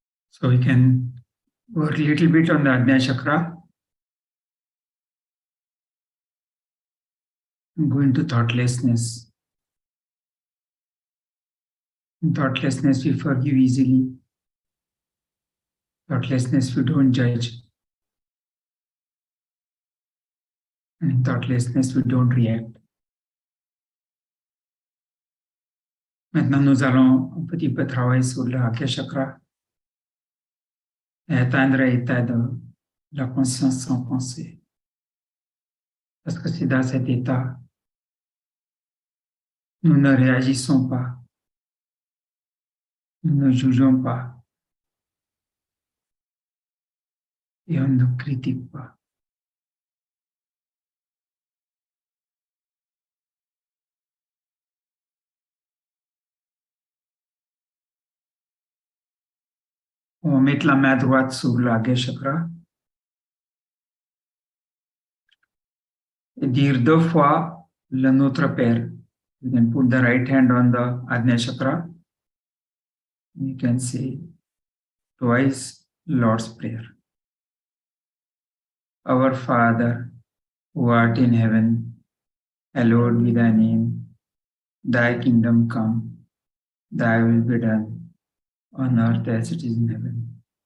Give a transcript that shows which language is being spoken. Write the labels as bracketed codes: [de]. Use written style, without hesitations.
[en] So we can work a little bit on the Ajna Chakra and go into thoughtlessness. In thoughtlessness, we forgive easily. Thoughtlessness, we don't judge. And in thoughtlessness, we don't react. [fr] Maintenant, nous allons un petit peu travailler sur le Agya Chakra et atteindre l'état de la conscience sans pensée. Parce que c'est dans cet état, nous ne réagissons pas, nous ne jugeons pas. et on ne critique pas. On va mettre la main droite sur l'Agya chakra et dire 2 fois le Notre Père. [en] You can put the right hand on the Ajna chakra. You can say twice Lord's Prayer. Our Father, who art in heaven, hallowed be thy name. Thy kingdom come, thy will be done, on earth as it is in heaven.